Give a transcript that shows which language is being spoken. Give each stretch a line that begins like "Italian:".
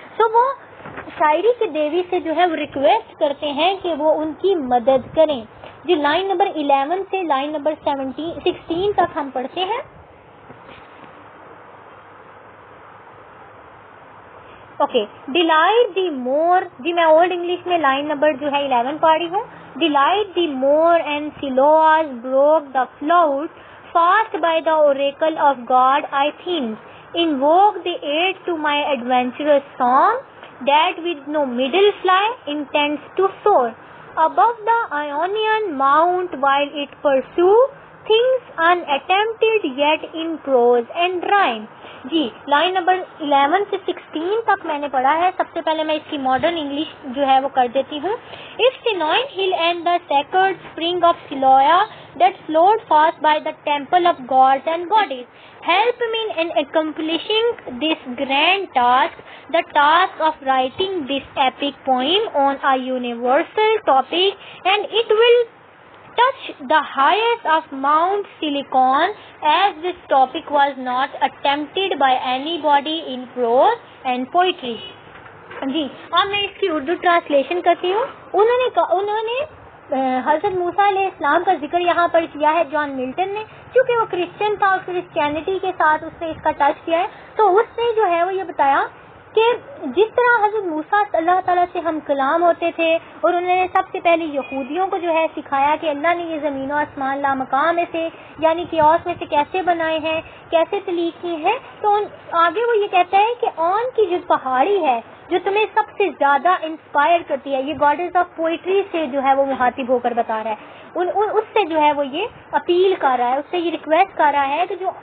Urdu: تو وہ شاعری کی دیوی سے جو ہے وہ ریکویسٹ کرتے ہیں کہ وہ ان کی مدد کریں. جو لائن نمبر 11 سے لائن نمبر 16 تک ہم پڑھتے ہیں. اوکے.
English: delight the more,
Urdu: جی میں اولڈ انگلش میں لائن نمبر جو ہے 11 پڑھ رہی ہوں.
English: Delight the more and Siloas broke the flood fast by the oracle of God Athens. Invoke the aid to my adventurous song that with no middle fly intends to soar above the Ionian mount while it pursue things unattempted yet in prose and rhyme.
Urdu: جی line number 11 سے 16 تک میں نے پڑھا ہے. سب سے پہلے میں اس کی ماڈرن انگلش جو ہے وہ کر دیتی ہوں.
English: If Sinoin hill and the sacred spring of Siloa that flowed fast by the temple of gods and goddess, help me in accomplishing this grand task, the task of writing this epic poem on a universal topic, and it will touch the highest of Mount Silicon, as this topic was not attempted by anybody in prose and poetry.
Urdu: جی اب میں اس کی Urdu translation کرتی ہوں. انہوں نے حضرت موسیٰ علیہ السلام کا ذکر یہاں پر کیا ہے جان ملٹن نے، چونکہ وہ کرسچن تھا اور کرسچینٹی کے ساتھ اس نے اس کا ٹچ کیا ہے، تو اس نے جو ہے وہ یہ بتایا کہ جس طرح حضرت موسیٰ اللہ تعالیٰ سے ہم کلام ہوتے تھے اور انہوں نے سب سے پہلے یہودیوں کو جو ہے سکھایا کہ اللہ نے یہ زمین و آسمان لامکان میں سے یعنی کیوس میں سے کیسے بنائے ہیں، کیسے تخلیق کی ہے، تو آگے وہ یہ کہتا ہے کہ آن کی جو پہاڑی ہے جو تمہیں سب سے زیادہ انسپائر کرتی ہے، یہ گاڈز آف پوئٹری سے جو ہے وہ مخاطب ہو کر بتا رہا ہے، اس سے جو ہے وہ یہ اپیل کر رہا ہے، اس سے یہ ریکویسٹ کر رہا ہے کہ